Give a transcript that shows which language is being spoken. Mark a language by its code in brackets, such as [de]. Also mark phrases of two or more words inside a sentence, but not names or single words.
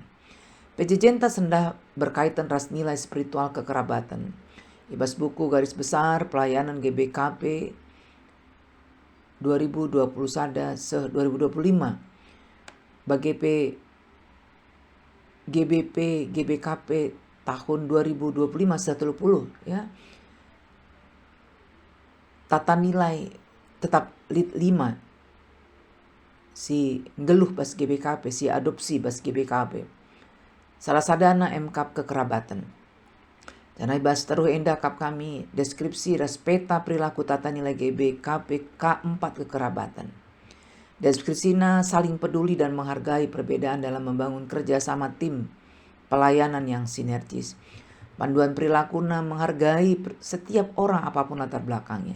[btx] Pejejenta sendah berkaitan ras [id] nilai spiritual kekerabatan. [btx] Ibas buku [id] garis besar pelayanan [btx] GBKP 2020 sada 2025. Bagepe GBKP tahun 2025 130 ya. [id] Tata nilai tetap [btx] 5 si ngeluh bas GBKP, si adopsi bas GBKP. Salah sadana MKAP kekerabatan. Dan ibas teruh endah kap kami deskripsi ras [id] peta perilaku tata nilai [btx] GBKP K4 kekerabatan. [id] Deskripsina saling peduli dan menghargai perbedaan dalam membangun kerjasama tim pelayanan yang sinergis. Panduan perilakunya menghargai setiap orang apapun latar belakangnya.